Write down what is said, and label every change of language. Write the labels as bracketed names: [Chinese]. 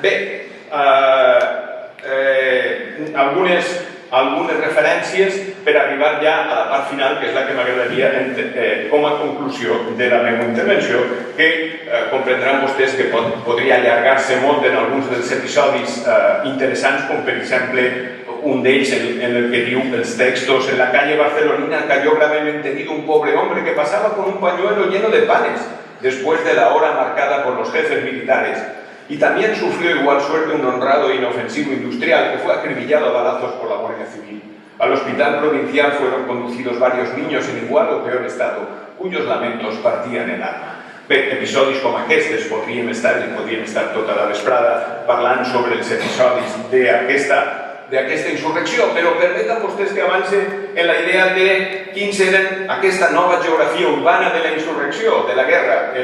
[Catalan] Bé, algunes referències per arribar ja a la part final, que és la que m'agradaria com a conclusió de la meva intervenció, que comprendran vostès que podria allargar-se molt en alguns dels episodis interessants, com per exemple un d'ells en el que diu els textos: [Spanish] en la calle barcelonina cayó gravemente herido un pobre hombre que pasaba con un pañuelo lleno de panes después de la hora marcada por los jefes militares. Y también sufrió igual suerte un honrado e inofensivo industrial que fue acribillado a balazos por la Guardia Civil. Al hospital provincial fueron conducidos varios niños en igual o peor estado, cuyos lamentos partían el alma. [Catalan] Bé, episodis com aquests podríem estar tota la vesprada parlant sobre els episodis d'aquesta insurrecció, però permeten vostès que avance en la idea de quins eren aquesta nova geografia urbana de la insurrecció, de la guerra.